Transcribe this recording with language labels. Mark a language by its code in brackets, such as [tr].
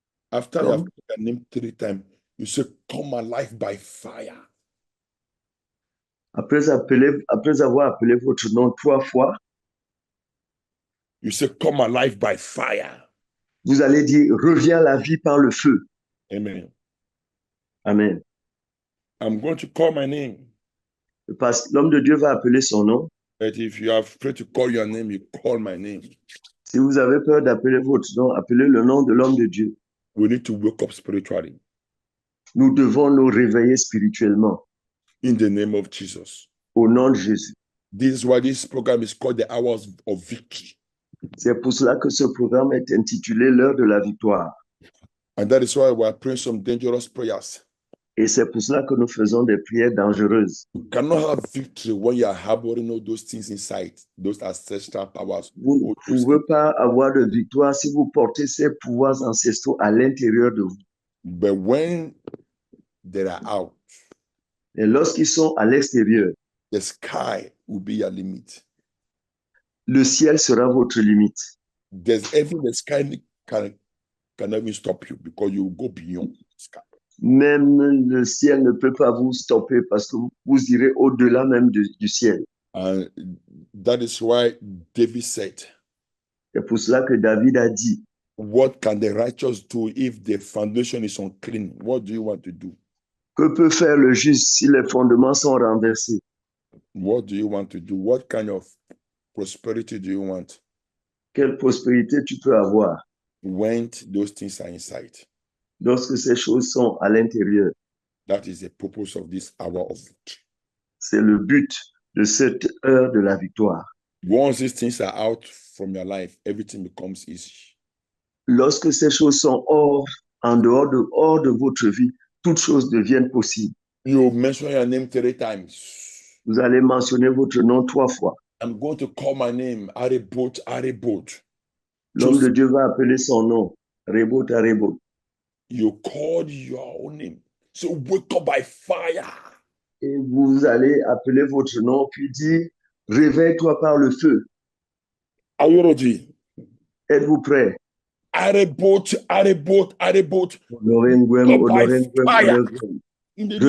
[en] After you have called your name 3 times, you say come alive by fire. [fr] Après avoir appelé votre nom 3 fois, [en] you say come alive by fire. [fr] Vous allez dire reviens à la vie par le feu. [en] Amen. Amen. I'm going to call my name. [fr] L'homme de Dieu va appeler son nom. [en] But if you are afraid to call your name, you call my name. [fr] Si vous avez peur d'appeler votre nom, appelez le nom de l'homme de Dieu. [en] We need to wake up spiritually. [fr] Nous devons nous réveiller spirituellement. [en] In the name of Jesus. [fr] Au nom de Jésus. [en] This is why this program is called the Hours of Victory. [fr] C'est pour cela que ce programme est intitulé l'heure de la victoire. [en] And that is why we are praying some dangerous prayers. [fr] Et c'est pour cela que nous faisons des prières dangereuses. [en] You cannot have victory when you are harboring all those things inside, those ancestral powers. [fr] Vous ne pouvez pas avoir de victoire si vous portez ces pouvoirs ancestraux à l'intérieur de vous. [en] But when they are out, [fr] et lorsqu'ils sont à l'extérieur, [en] the sky will be your limit. [fr] Le ciel sera votre limite. [en] There's even the sky can even stop you because you go beyond the sky. [fr] Même le ciel ne peut pas vous stopper parce que vous irez au-delà même du ciel. [en] And that is why David said, [fr] c'est pour cela que David a dit, [en] what can the righteous do if the foundation is unclean? What do you want to do? [fr] Que peut faire le juste si les fondements sont renversés? [en] What do you want to do? What kind of prosperity do you want? [fr] Quelle prospérité tu peux avoir? [en] When those things are inside. [fr] Lorsque ces choses sont à l'intérieur. [en] That is the purpose of this hour of victory. [fr] C'est le but de cette heure de la victoire. [en] Once these things are out from your life, everything becomes easy. [fr] Lorsque ces choses sont hors de votre vie, toutes choses deviennent possibles. [en] You mention your name 3 times. [fr] Vous allez mentionner votre nom 3 fois. [en] I'm going to call my name, Arebot, Arebot. [fr] L'homme de Dieu va appeler son nom, Rebot Arebot. [en] You called your own name. So wake up by fire. [fr] Et vous allez appeler votre nom, puis dire, réveille-toi par le feu. [en] Are you ready? [fr] Êtes-vous prêts? Arebot, Arebot, Arebot. Honorengwem, [en] Up by Honorengwem, fire. Honorengwem. In the name